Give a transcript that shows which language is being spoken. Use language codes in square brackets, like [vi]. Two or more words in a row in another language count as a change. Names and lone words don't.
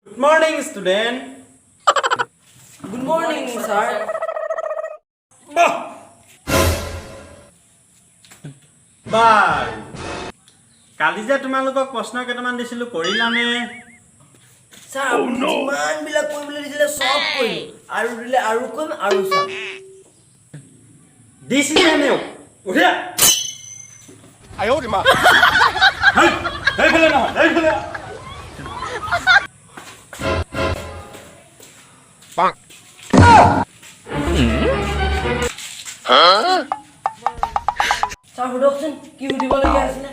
[en] Good morning, student. Good morning, sir. Bye. [as] কালি যে তোমালোকক প্ৰশ্ন কেইটামান দিছিলো কৰিলানে? Sir, আপুনি যিমান বিলাক কৰিবলৈ দিছিলে সব কৰিলো আৰু দিলে আৰু কোন আৰু চাম দিছিলে নেও উঠিয়া [zh] 哎呦我的妈！ [as] হেই হেই ফেলে নহয় হেই ফেলে [zh] 棒！ [as] Sir, সুধকচোন কি সুধিবলগীয়া আছিলে